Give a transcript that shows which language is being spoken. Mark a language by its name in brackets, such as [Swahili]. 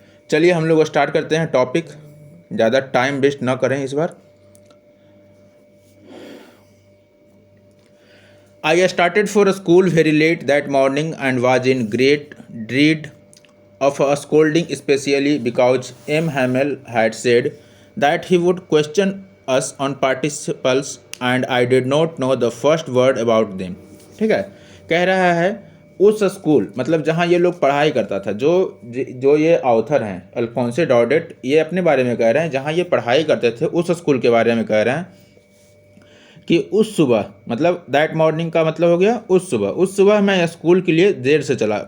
[Hindi] चलिए हम लोग स्टार्ट करते हैं टॉपिक, ज़्यादा टाइम वेस्ट ना करें इस बार। [English] I started for school very late that morning and was in great dread of a scolding, especially because M. Hamel had said that he would question us on participles and I did not know the first word about them. [Hindi] ठीक है, कह रहा है उस school मतलब जहाँ ये लोग पढ़ाई करता था, जो ये ऑथर हैं अल्फोंसे डॉडेट, ये अपने बारे में कह रहे हैं जहाँ ये पढ़ाई करते थे उस स्कूल के बारे में कह रहे हैं कि उस सुबह, मतलब [English] that morning [Hindi] का मतलब हो गया उस सुबह मैं स्कूल के लिए देर से चला।